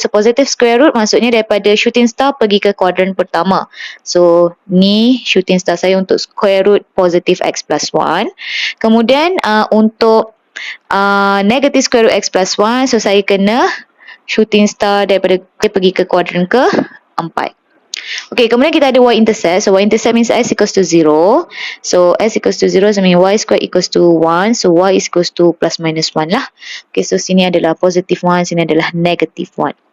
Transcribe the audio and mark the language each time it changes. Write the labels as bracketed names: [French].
[Malay] So, positive square root maksudnya daripada shooting star pergi ke kuadran pertama. So, ni shooting star saya untuk square root positive x plus 1. Kemudian, untuk negative square root x plus 1, so saya kena shooting star daripada pergi ke kuadran ke 4. Okay, kemudian kita ada y-intercept. [English] So, y-intercept means s equals to 0. So, s equals to 0, so means y squared equals to 1. So, y is equals to plus minus 1 lah. [Malay] Okay, so sini adalah positive 1, sini adalah negative 1.